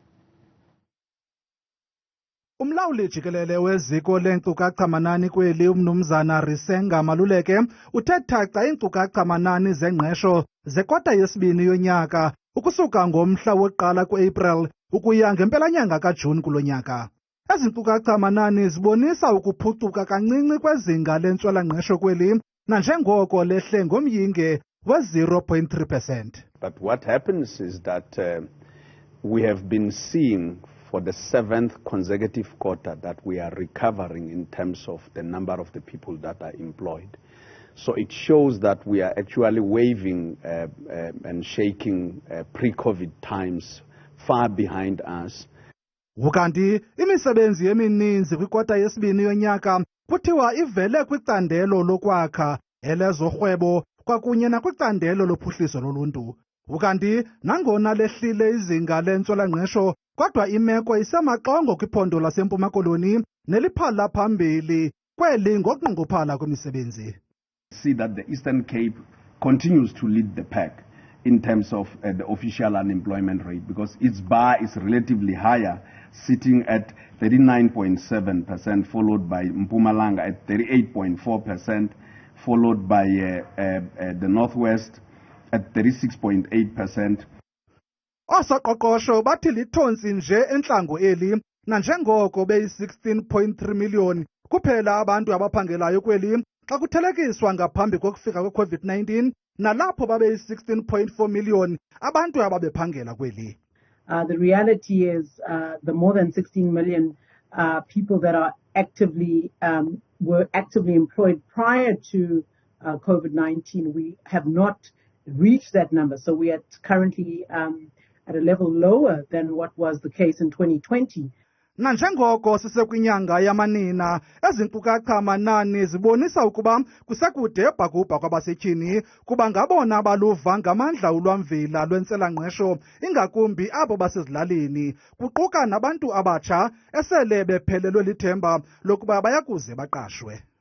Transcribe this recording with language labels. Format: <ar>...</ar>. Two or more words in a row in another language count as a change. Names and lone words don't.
<xh>Umlawuli jikelele weziko leenkcukacha manani kweli umnumzana Risenga Maluleke uthe thaca iinkcukacha manani zengqesho zekota yesibini yonyaka ukusuka ngomhla wokuqala ku-April ukuya ngempelanyanga kaJuni kulo nyaka. Ezi nkcukacha manani zibonisa ukuphucuka kancinci kwezinga lentswela-ngqesho kweli nanjengoko lehle ngomyinge we-0.3%.</xh> <en>But what happens is that we have been seeing for the 7th consecutive quarter that we are recovering in terms of the number of the people that are employed. So it shows that we are actually waving and shaking pre-COVID times far behind us.</en> <xh>Ukanti imisebenzi emininzi kwikota yesibini yonyaka kuthiwa ivele kwicandelo lokwakha, elezorhwebo kwakunye nakwicandelo lophuhliso loluntu. Ukanti nangona lehlile izinga lentswela-ngqesho kodwa imeko isemaxongo kwiphondo laseMpuma Koloni neliphala phambili kweli ngokunqongophala kwemisebenzi.</xh> <en>See that the Eastern Cape continues to lead the pack in terms of the official unemployment rate, because its bar is relatively higher, sitting at 39.7%, followed by Mpumalanga at 38.4%, followed by the Northwest at 36.8%.</en> <xh>Osoqoqosho bathi lithonsi nje entlango eli nanjengoko beyi-16.3 million kuphela abantu abaphangelayo kweli xa kuthelekiswa ngaphambi kokufika kwe-COVID-19 nalapho babeyi-16.4 million abantu ababephangela kweli.</xh> <en>The reality is the more than 16 million people that are were actively employed prior to COVID-19, we have not reached that number. So we are currently at a level lower than what was the case in 2020.</en> <xh>Nanjengoko sisekwinyanga yamanina, ezi nkcukacha manani zibonisa ukuba kusekude bhakubha kwabasetyhini kuba ngabona abaluva ngamandla ulwamvila lwentswela-ngqesho ingakumbi abo basezilalini, kuquka nabantu abatsha esele bephelelwe lithemba lokuba bayakuze baqashwe.</xh>